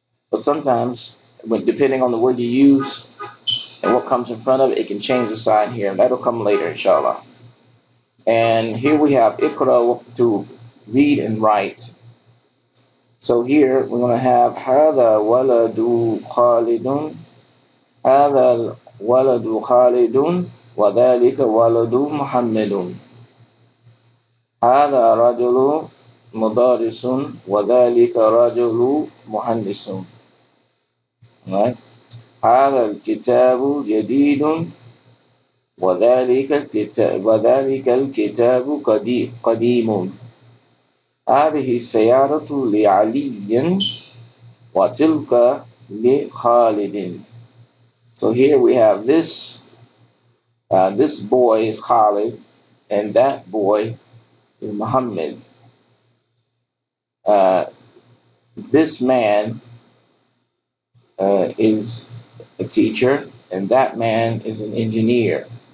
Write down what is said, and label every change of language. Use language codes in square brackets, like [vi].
[en] But sometimes, depending on the word you use and what comes in front of it, it can change the sign here. And that'll come later, inshallah. And here we have ikra, to read and write. So here we're going to have [ar] هذا ولد خالد. هذا ولد خالد وذلك ولد محمد. هذا رجل مدرس وذلك رجل مهندس. [en] Right? [ar] هذا الكتاب جديد وذلك الكتاب قديم. هذه السيارة لعلي وتلك لخالد. [en] So here we have this boy is Khalid and that boy is Muhammad. This man is a teacher and that man is an engineer.